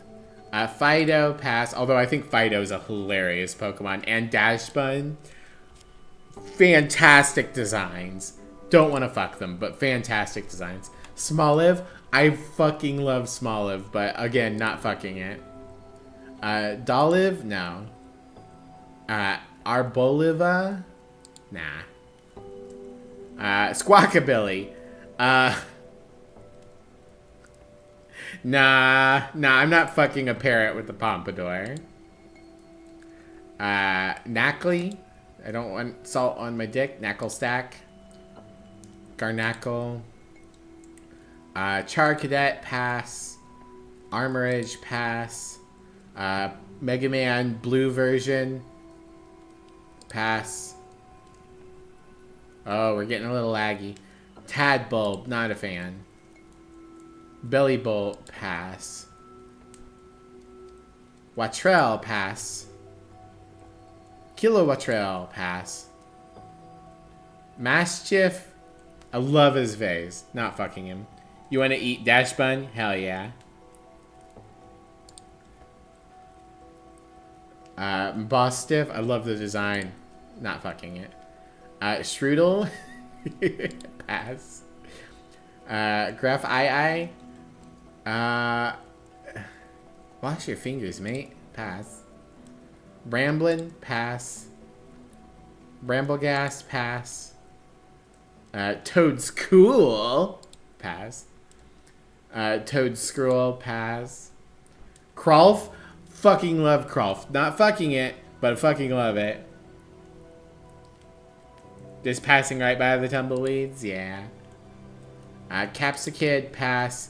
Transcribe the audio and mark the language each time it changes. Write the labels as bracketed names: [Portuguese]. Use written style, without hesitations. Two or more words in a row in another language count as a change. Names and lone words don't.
[English] Fido, pass. Although I think Fido's a hilarious Pokemon. And Dashbun. Fantastic designs. Don't want to fuck them, but fantastic designs. Smoliv. I fucking love Smoliv, but again, not fucking it. Doliv? No. Arboliva? Nah. Squawkabilly. Nah, I'm not fucking a parrot with the pompadour. Knackley. I don't want salt on my dick. Knackle stack. Garnackle. Charcadet, pass. Armorage, pass. Mega Man blue version. Pass. Oh, we're getting a little laggy. Tadbulb, not a fan. Bellybolt, pass. Watrell, pass. Kilowatrell, pass. Mastiff, I love his vase. Not fucking him. You want to eat Dashbun? Hell yeah. Bostiff, I love the design. Not fucking it. Strudel, pass. Gruff Eye. Wash your fingers, mate. Pass. Bramblin, pass. Bramblegas, pass. Toad's cool, pass. Toad Scroll, pass. Krolf, fucking love Krolf. Not fucking it, but fucking love it. Just passing right by the tumbleweeds, yeah. Capsicid, pass.